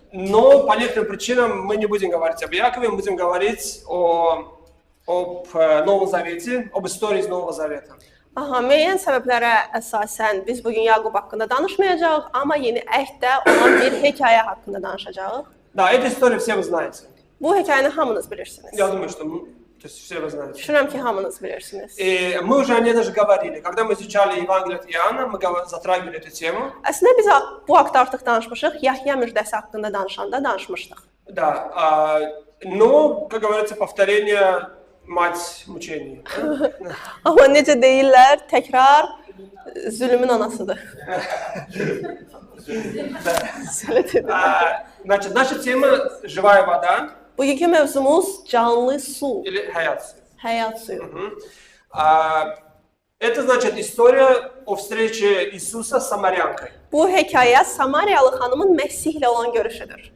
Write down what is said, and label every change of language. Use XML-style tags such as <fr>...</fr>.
<ru>Но по некоторым причинам мы не будем говорить об Якове, мы будем говорить об Новом Завете, об истории из Нового Завета.</ru> <az>Müəyyən səbəblərə əsasən biz bugün Yaqub haqqında danışmayacağıq, amma yeni əhddə olan bir hekayə haqqında danışacağıq.</az> <ru>Да, эту историю все вы знаете.</ru> <az>Bu hekayəni hamınız bilirsiniz.</az> <ru>Я думаю, что то есть все вы знаете.</ru> <az>Düşünürəm ki, hamınız bilirsiniz.</az> <ru>И мы уже о ней даже говорили. Когда мы изучали Евангелие от Иоанна, мы затрагивали эту тему.</ru> <az>Əslində biz bu haqda artıq danışmışıq. Yahya müjdəsi haqqında danışanda danışmışdıq.</az> <ru>Да, но, как говорится, повторение mать mучений.</ru> <az>Amma necə deyirlər, təkrar zülmün anasıdır.</az> <ru>Значит, наша тема живая вода.</ru> <az>Bugünkü mövzumuz canlı su.</az> <ru>Или hayat.</ru> <az>Həyat suyu.</az> <ru>Это значит история о встрече Иисуса с самарянкой.</ru> <az>Bu hekayə Samariyalı xanımın Məsihlə olan görüşüdür.</az>